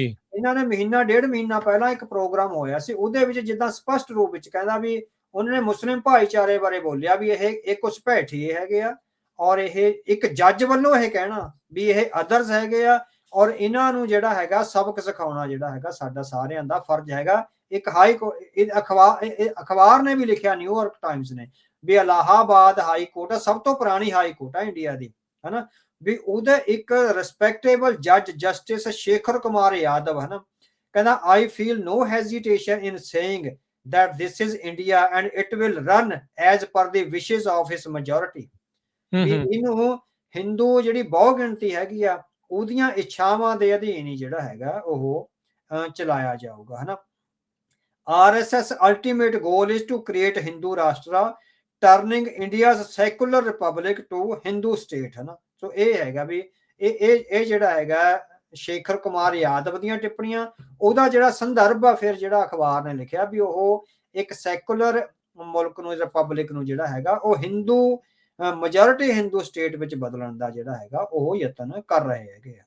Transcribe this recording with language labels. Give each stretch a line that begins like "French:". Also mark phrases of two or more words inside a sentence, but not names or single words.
Punjabi: ਇਹਨਾਂ ਨੇ ਮਹੀਨਾ ਡੇਢ ਮਹੀਨਾ ਪਹਿਲਾਂ ਇੱਕ ਪ੍ਰੋਗਰਾਮ ਹੋਇਆ ਸੀ, ਉਹਦੇ ਵਿੱਚ ਜਿੱਦਾਂ ਸਪਸ਼ਟ ਰੂਪ ਵਿੱਚ ਕਹਿੰਦਾ ਵੀ ਉਹਨਾਂ ਨੇ ਮੁਸਲਿਮ ਭਾਈਚਾਰੇ ਬਾਰੇ ਬੋਲਿਆ ਵੀ ਇਹ ਘੁਸਪੈਠੀਏ ਹੈਗੇ ਆ, ਔਰ ਇਹ ਇੱਕ ਜੱਜ ਵੱਲੋਂ ਇਹ ਕਹਿਣਾ ਵੀ ਇਹ ਅਦਰਸ ਹੈਗੇ ਆ, ਔਰ ਇਹਨਾਂ ਨੂੰ ਜਿਹੜਾ ਹੈਗਾ ਸਬਕ ਸਿਖਾਉਣਾ ਜਿਹੜਾ ਹੈਗਾ ਸਾਡਾ ਸਾਰਿਆਂ ਦਾ ਫਰਜ਼ ਹੈਗਾ। ਇੱਕ ਅਖਬਾਰ ਨੇ ਵੀ ਲਿਖਿਆ, ਨਿਊਯਾਰਕ ਟਾਈਮਸ ਨੇ, ਵੀ ਇਲਾਹਾਬਾਦ ਹਾਈ ਕੋਰਟ ਸਭ ਤੋਂ ਪੁਰਾਣੀ ਹਾਈ ਕੋਰਟ ਹੈ ਇੰਡੀਆ ਦੀ, ਹਨਾ, ਵੀ ਉਹਦੇ ਇੱਕ ਰਿਸਪੈਕਟੇਬਲ ਜੱਜ ਜਸਟਿਸ ਸ਼ੇਖਰ ਕੁਮਾਰ ਯਾਦਵ, ਹਨਾ, ਕਹਿੰਦਾ
English: I feel no hesitation in saying that this is India and it will run as per the wishes of his majority।
Punjabi: ਇਹਨੂੰ ਹਿੰਦੂ ਜਿਹੜੀ ਬਹੁ ਗਿਣਤੀ ਹੈਗੀ ਆ ਉਹਦੀਆਂ ਇੱਛਾਵਾਂ ਦੇ ਅਧੀਨ ਹੀ ਜਿਹੜਾ ਹੈਗਾ ਉਹ ਚਲਾਇਆ ਜਾਊਗਾ, ਹਨਾ।
English: RSS ultimate goal is to create Hindu Rashtra, turning India's secular republic to Hindu state,
Punjabi: ਹਨਾ। ਸੋ ਇਹ ਹੈਗਾ ਵੀ ਇਹ ਜਿਹੜਾ ਹੈਗਾ ਸ਼ੇਖਰ ਕੁਮਾਰ ਯਾਦਵ ਦੀਆਂ ਟਿੱਪਣੀਆਂ, ਉਹਦਾ ਜਿਹੜਾ ਸੰਦਰਭ ਆ ਫਿਰ ਜਿਹੜਾ ਅਖਬਾਰ ਨੇ ਲਿਖਿਆ ਵੀ ਉਹ ਇੱਕ ਸੈਕੂਲਰ ਮੁਲਕ ਨੂੰ, ਰਿਪਬਲਿਕ ਨੂੰ ਜਿਹੜਾ ਹੈਗਾ ਉਹ ਹਿੰਦੂ ਮੈਜੋਰਿਟੀ ਹਿੰਦੂ ਸਟੇਟ ਵਿੱਚ ਬਦਲਣ ਦਾ ਜਿਹੜਾ ਹੈਗਾ ਉਹ ਯਤਨ ਕਰ ਰਹੇ ਹੈਗੇ ਆ।